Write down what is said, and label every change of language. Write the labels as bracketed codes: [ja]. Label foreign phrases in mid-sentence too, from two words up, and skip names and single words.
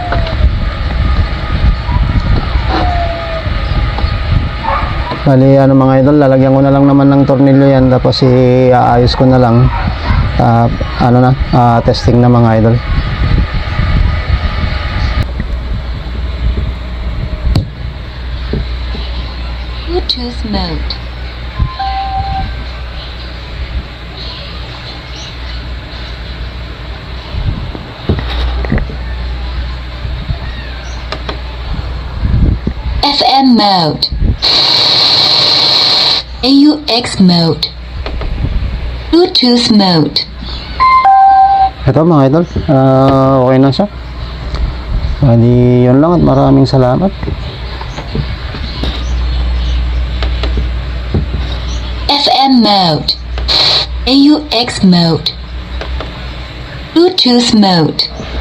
[tl] Bali ano mga idol, lalagyan ko na lang naman ng tornilyo yan. Tapos i-aayos ko na lang. Testing na mga idol. [en] Bluetooth mode. FM mode. AUX mode. Bluetooth mode. [tl] Ito mga idol, okay na siya. Bali yun lang at maraming salamat. [en] FM mode. AUX mode. Bluetooth mode.